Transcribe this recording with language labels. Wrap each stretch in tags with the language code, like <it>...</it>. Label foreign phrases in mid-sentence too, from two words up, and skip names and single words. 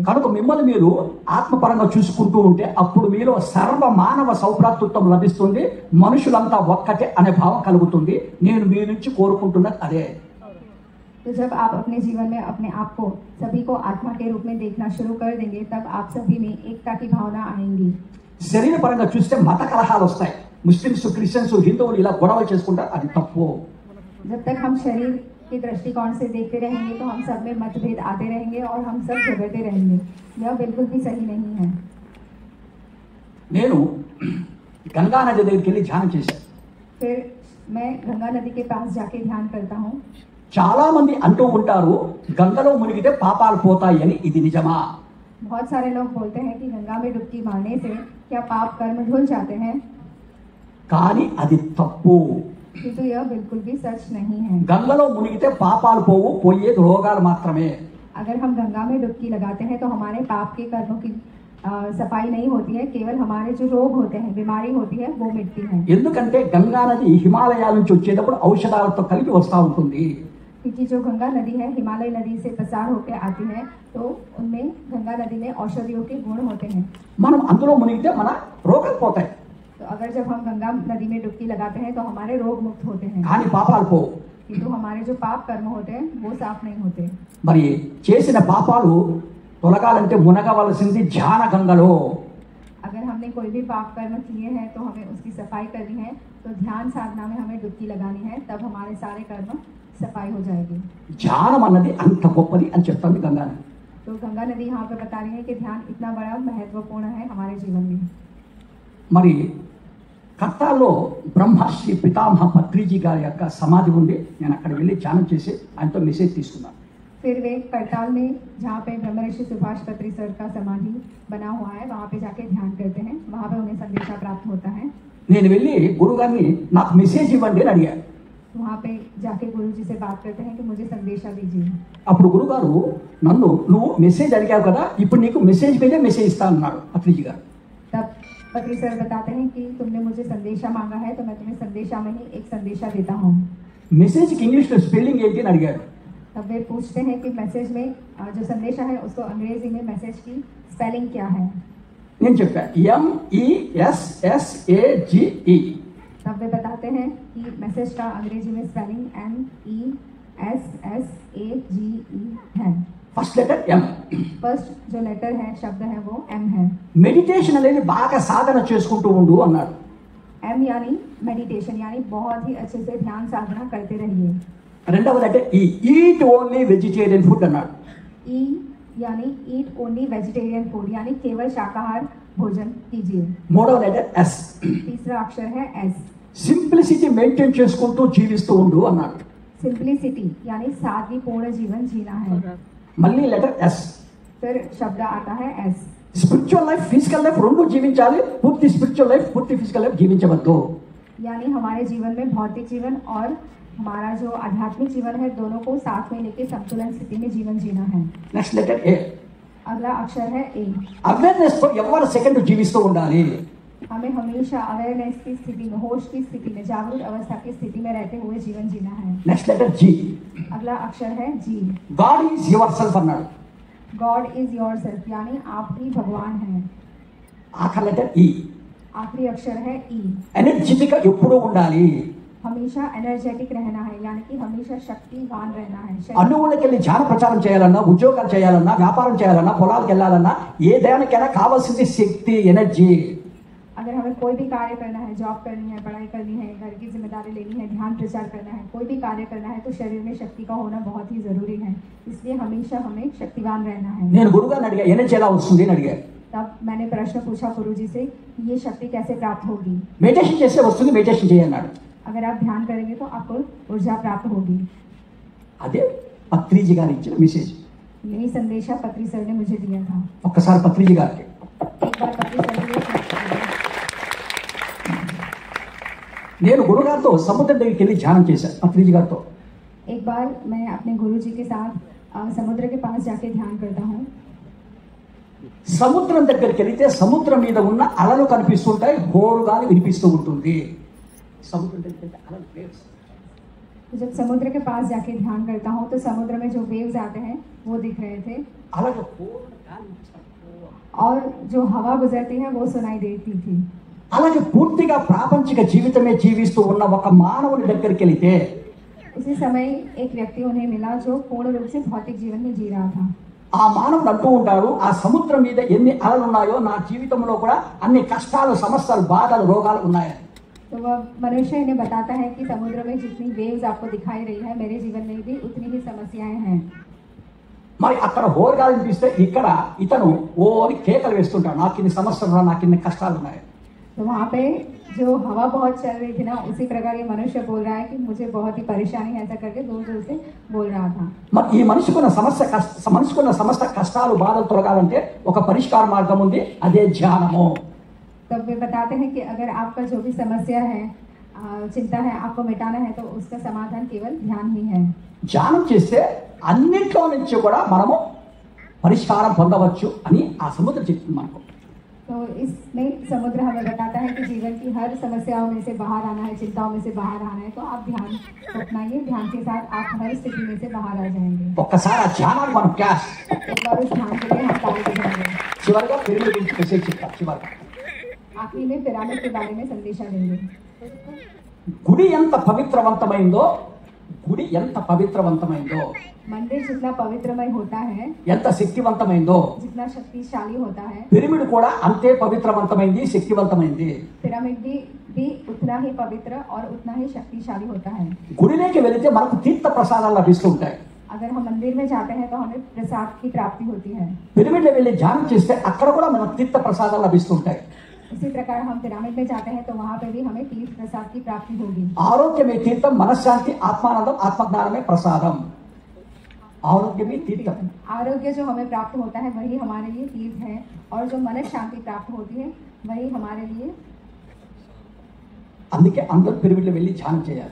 <te>కనుక మిమ్మల్ని మీరు ఆత్మపరంగా చూసుకుంటూ ఉంటే అప్పుడు మీలో సర్వ మానవ సౌభ్రాతృత్వం లభిస్తుంది, మనుషులంతా ఒక్కటే అనే భావం కలుగుతుంది. నేను మీ నుంచి కోరుకుంటున్నది అదే.</te> <hi>तो जब आप अपने जीवन में अपने आप को सभी को आत्मा के रूप में देखना शुरू कर देंगे तब आप सभी में एकता की भावना आएंगी।</hi> <te>శరీరపరంగా చూస్తే మత కలహాలు వస్తాయి. ముస్లిమ్స్, క్రిస్టియన్స్, హిందువులు ఇలా గొడవలు చేసుకుంటారు, అది తప్పు.</te> <hi>जब तक हम शरीर के दृष्टिकोण से देखते रहेंगे तो हम सब में मतभेद आते रहेंगे और हम सब झगड़ते रहेंगे, यह बिल्कुल भी सही नहीं है।</hi> <te>నేను గంగా నది దగ్గరికి వెళ్ళి ధ్యానం చేశాను.</te> <hi>फिर मैं गंगा नदी के पास जाके ध्यान करता हूँ।</hi> <te>చాలా మంది అంటూ ఉంటారు గంగలో మునిగితే పాపాలు పోతాయి అని, ఇది నిజమా?</te> <hi>बहुत सारे लोग बोलते हैं कि गंगा में डुबकी मारने से क्या पाप कर्म धुल जाते हैं,</hi> <te>కానీ అది తప్పు.</te> <hi>किंतु यह बिल्कुल भी सच नहीं है।</hi> <te>గంగలో మునిగితే పాపాలు పోవు, పోయేది రోగాలు మాత్రమే.</te> <hi>अगर हम गंगा में डुबकी लगाते हैं तो हमारे पाप के कर्मों की सफाई नहीं होती है, केवल हमारे जो रोग होते हैं, बीमारी होती है, वो मिटती है।</hi> <te>ఎందుకంటే గంగా నది హిమాలయాల నుంచి వచ్చేటప్పుడు ఔషధాలతో కలిపి వస్తూ ఉంటుంది.</te> <hi>क्योंकि जो गंगा नदी है हिमालय नदी से प्रसार होकर आती है, तो उनमें गंगा नदी में औषधियों के गुण होते हैं।</hi> <te>మనం అందులో మునిగితే మన రోగాలు పోతాయి,</te> <hi>तो अगर जब हम गंगा नदी में डुबकी लगाते हैं तो हमारे रोग मुक्त होते हैं,</hi> <te>కానీ పాపాలు పోవు.</te> <hi>किंतु हमारे जो पाप कर्म होते हैं वो साफ नहीं होते।</hi> <te>మరి చేసిన పాపాలు తొలగాలంటే మునగవలసింది ధ్యాన గంగలో.</te> <hi>अगर हमने कोई भी पाप कर्म किए हैं तो हमें उसकी सफाई करनी है, तो ध्यान साधना में हमें डुबकी लगानी है, तब हमारे सारे कर्म सफाई हो जाएगी।</hi> <te>ధ్యానం అన్నది అంత గొప్పది అని చెప్తాను గంగా నది.</te> <hi>तो गंगा नदी यहाँ पे बता रही है कि ध्यान इतना बड़ा महत्वपूर्ण है हमारे जीवन में।</hi> <te>మరి కర్తాల్లో బ్రహ్మశ్రీ పితామహ పత్రిజీ గారి యొక్క సమాధి ఉంది. నేను అక్కడ వెళ్ళి ధ్యానం చేసి ఆయనతో మెసేజ్ తీసుకున్నాను.</te> <hi>फिर वे करताल में जहाँ पे ब्रह्मर्षि सुभाष पत्री सर का समाधि बना हुआ है वहाँ पे जाके ध्यान करते हैं, वहाँ पे उन्हें संदेशा प्राप्त होता है।</hi> <te>నేను వెళ్ళి గురుగారిని నాకు మెసేజ్ ఇవ్వండి అని అడిగాను.</te> <hi>वहाँ पे जाके गुरु जी से बात करते हैं कि मुझे संदेशा दीजिए।</hi> <te>అప్పుడు గురుగారు నన్ను నువ్వు మెసేజ్ అడిగావు కదా, ఇప్పుడు నీకు మెసేజ్ మీదే మెసేజ్ ఇస్తా అన్నాడు పత్రిజీ గారు.</te> <hi>तब पत्री सर बताते हैं कि तुमने मुझे संदेशा मांगा है तो मैं तुम्हें संदेशा में ही एक संदेशा देता हूँ।</hi> <te>మెసేజ్కి ఇంగ్లీష్లో స్పెల్లింగ్ ఏంటి అని అడిగాడు.</te> <hi>तब वे पूछते हैं कि मैसेज में जो संदेशा है उसको अंग्रेजी में मैसेज की स्पेलिंग क्या है।</hi> <te>నేను చెప్పా MESSAGE.</te> <hi>तब वे बताते हैं कि मैसेज का अंग्रेजी में स्पेलिंग MESSAGE है।</hi> <en>first letter</en> <te>M.</te> <hi>फर्स्ट जो लेटर है शब्द है वो M है।</hi> <te>మెడిటేషన్ అనేది బాగా సాధన చేసుకుంటూ ఉండు అన్నాడు.</te> <hi>M यानी मेडिटेशन, यानी बहुत ही अच्छे से ध्यान साधना करते रहिए।</hi> <en>రెండవ letter E. eat only vegetarian food అన్నాడు.</en> <hi>E यानी</hi> <en>eat only vegetarian food,</en> <hi>यानी केवल शाकाहार भोजन कीजिए।</hi> <te>మూడవ లెటర్ S.</te> <hi>तीसरा अक्षर है S।</hi> <en>simplicity maintain</en> <te>చేసుకుంటూ జీవిస్తూ ఉండు అన్నాడు.</te> <hi>सिंप्लिसिटी यानी सादगीपूर्ण जीवन जीना है।</hi> <te>మళ్ళీ లెటర్ S.</te> <hi>फिर शब्द आता है S।</hi> <en>spiritual life, physical life</en> <te>రెండు జీవించాలి. పూర్తి</te> <en>spiritual life,</en> <te>పూర్తి</te> <en>physical life</en> <te>జీవించవద్దు.</te> <hi>यानी हमारे जीवन में भौतिक जीवन और हमारा जो आध्यात्मिक जीवन है दोनों को साथ में लेके संतुलन स्थिति में जीवन जीना है।</hi> <en>next letter</en> <te>A.</te> <hi>अगला अक्षर है A।</hi> <te>అవేర్నెస్ తో</te> <en>every second</en> <te>జీవిస్తూ ఉండాలి.</te> <hi>हमें हमेशा अवेयरनेस की स्थिति में, होश की स्थिति में, जागरूक अवस्था की स्थिति में रहते हुए जीवन जीना है।</hi> <en>next letter</en> <te>G.</te> <hi>अगला अक्षर है G।</hi> <en>God is your self అన్నాడు. God is your self</en> <hi>यानी आप ही भगवान हैं।</hi> <te>ఆఖరి లెటర్ E.</te> <hi>आखिरी अक्षर है E।</hi> <te>ఎనర్జెటిక్ గా ఎప్పుడూ ఉండాలి.</te> <hi>हमेशा एनर्जेटिक रहना है, यानी कि हमेशा शक्तिवान रहना है।</hi> <te>అన్నుళ్ళకి వెళ్ళి ధ్యాన ప్రచారం చేయాలన్నా, ఉద్యోగాలు చేయాలన్నా, వ్యాపారం చేయాలన్నా, పొలాలకు వెళ్ళాలన్నా ఏ దేనికైనా కావాల్సింది శక్తి, ఎనర్జీ.</te> <hi>अगर हमें कोई भी कार्य करना है, जॉब करनी है, पढ़ाई करनी है, घर की जिम्मेदारी लेनी है, ध्यान प्रचार करना है, कोई भी कार्य करना है तो शरीर में शक्ति का होना बहुत ही जरूरी है। इसलिए हमेशा हमें शक्तिवान रहना है।</hi> <te>నేను గురుగారిని అడిగా ఎనర్జీ ఎలా వస్తుంది అని అడిగాను.</te> <hi>तब मैंने प्रश्न पूछा गुरुजी से कि ये शक्ति कैसे प्राप्त होगी।</hi> <te>మెడిటేషన్ చేస్తే వస్తుంది, మెడిటేషన్ చేయన్నాడు.</te> <hi>अगर आप ध्यान करेंगे तो आपको ऊर्जा प्राप्त होगी।</hi> <te>అదే పత్రిజీ గారు ఇచ్చిన మెసేజ్.</te> <hi>यही संदेशा पत्री सर ने मुझे दिया था।</hi> <te>ఒక్కసారి పత్రిజీ గారికి</te> <hi>एक बार पत्री सर ने</hi> <te>నేను గురుగారితో సముద్రం దగ్గరికి వెళ్ళి ధ్యానం చేశాను పత్రిజీ గారితో.</te> <hi>एक बार मैं अपने गुरुजी के साथ समुद्र के पास जाके ध्यान करता हूँ।</hi> <te>సముద్రం దగ్గరికి వెళితే సముద్రం మీద ఉన్న అలలు కనిపిస్తుంటాయి, హోరుగాలి వినిపిస్తూ ఉంటుంది. సముద్రం దగ్గర అలా waves.</te> <hi>तो जब समुद्र के पास जाके ध्यान करता हूँ तो समुद्र में जो वेव्स आते हैं वो दिख रहे थे</hi> <te>అలాగే పూర్ణ గాలి వీచినప్పుడు,</te> <hi>और जो हवा गुजरती है वो सुनाई देती थी।</hi> <te>అలాగే పూర్తిగా ప్రాపంచిక జీవితమే జీవిస్తూ ఉన్న ఒక మానవుని దగ్గరికి వెళితే</te> <hi>उसी समय एक व्यक्ति उन्हें मिला जो पूर्ण रूप से भौतिक जीवन में जी रहा था।</hi> <te>ఆ మానవుడు అంటూ ఉంటాడు, ఆ సముద్రం మీద ఎన్ని అలలు ఉన్నాయో నా జీవితంలో కూడా అన్ని కష్టాలు, సమస్యలు, బాధలు, రోగాలు ఉన్నాయని.</te> <hi>तो वह मनुष्य इन्हें बताता है कि समुद्र में जितनी वेव्स आपको दिखाई रही है मेरे जीवन में भी उतनी ही समस्याएं हैं।</hi> <te>మరి అక్కడ హోరుగాలు వినిపిస్తే ఇక్కడ ఇతను ఓని కేకలు వేస్తుంటాడు, నాకు ఇన్ని సమస్యలు ఉన్నాయి, నాకు ఇన్ని కష్టాలు ఉన్నాయి.</te> <hi>तो वहाँ पे जो हवा बहुत चल रही थी ना, उसी प्रकार ये मनुष्य बोल रहा है कि मुझे बहुत ही परेशानी है, ऐसा करके जोर जोर से बोल रहा था।</hi> <te>మరి ఈ మనిషికున్న సమస్త కష్టాలు, బాధలు తొలగాలంటే ఒక పరిష్కార మార్గం ఉంది, అదే ధ్యానము.</te> <hi>तब वे बताते हैं कि अगर आपका जो भी समस्या है, चिंता है, आपको मिटाना है तो उसका समाधान केवल ध्यान ही है।</hi> <te>ధ్యానం చేస్తే అన్నింటిలో నుంచి కూడా మనము పరిష్కారం పొందవచ్చు అని ఆ సముద్రం చెప్తుంది మనకు.</te> <hi>तो इसमें समुद्र हमें बताता है कि जीवन की हर समस्याओं में से बाहर आना है, चिंताओं में से बाहर आना है, तो आप ध्यान अपनाइए, ध्यान के साथ आप हर स्थिति में से बाहर आ जाएंगे।</hi> <te>ఒక్కసారి ఆ ధ్యానాన్ని మనం క్లాస్</te> <hi>एक बार उस ध्यान के लिए हम ताली बजाएंगे।</hi> <te>చివరిగా పిరమిడ్ గురించి మెసేజ్ చెప్తాం. చివరిగా</te> <hi>आखिरी में पिरामिड के बारे में संदेशा देंगे।</hi> <te>గుడి ఎంత పవిత్రవంతమైందో,</te> <hi>मंदिर जितना पवित्रमय होता है,</hi> <te>ఎంత శక్తివంతమైందో,</te> <hi>जितना शक्तिशाली होता है,</hi> <te>పిరమిడ్ కూడా అంతే పవిత్రవంతమైంది, శక్తివంతమైంది.</te> <hi>पिरामिड भी उतना ही पवित्र और उतना ही शक्तिशाली होता है।</hi> <te>గుడిలోకి వెళితే మనకు తీర్థ ప్రసాదాలు లభిస్తూ ఉంటాయి.</te> <hi>अगर हम मंदिर में जाते हैं तो हमें प्रसाद की प्राप्ति होती है।</hi> <te>పిరమిడ్లో వెళ్ళి ధ్యానం చేస్తే అక్కడ కూడా మనకు తీర్థ ప్రసాదాలు లభిస్తూ ఉంటాయి.</te> <hi>इसी प्रकार हम पिरामिड में जाते हैं तो वहाँ पे भी हमें तीर्थ प्रसाद की प्राप्ति होगी।</hi> <te>ఆరోగ్యమే తీర్థం, మనశ్శాంతి, ఆత్మానందం, ఆత్మజ్ఞానమే ప్రసాదం. ఆరోగ్యమే తీర్థం.</te> <hi>आरोग्य जो हमें प्राप्त होता है वही हमारे लिए तीर्थ है, और जो मन शांति प्राप्त होती है वही हमारे लिए।</hi> <te>అందుకే అందరూ పిరమిడ్లో వెళ్ళి ధ్యానం చేయాలి.</te>